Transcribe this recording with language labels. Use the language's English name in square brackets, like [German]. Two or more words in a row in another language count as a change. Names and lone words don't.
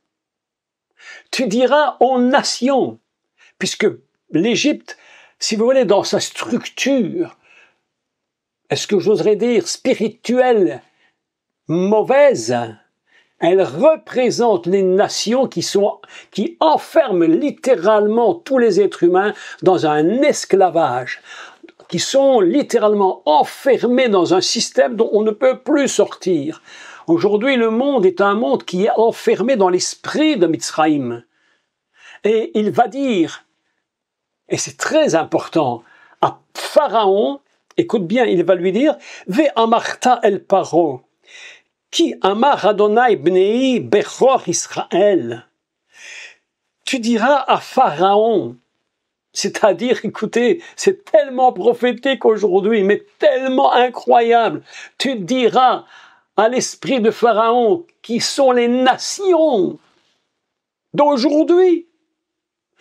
[French] Tu diras aux nations, puisque l'Égypte, si vous voulez, dans sa structure, est-ce que j'oserais dire spirituelle, mauvaise, elle représente les nations qui enferment littéralement tous les êtres humains dans un esclavage, qui sont littéralement enfermés dans un système dont on ne peut plus sortir. Aujourd'hui, le monde est un monde qui est enfermé dans l'esprit de Mitzraïm. Et il va dire, et c'est très important, à Pharaon, écoute bien, il va lui dire, « [Hebrew] ואמרת אל פרעה, כי אמר אדוני בני בכור ישראל [French] » Tu diras à Pharaon, c'est-à-dire, écoutez, c'est tellement prophétique aujourd'hui, mais tellement incroyable. Tu diras à l'esprit de Pharaon, qui sont les nations d'aujourd'hui.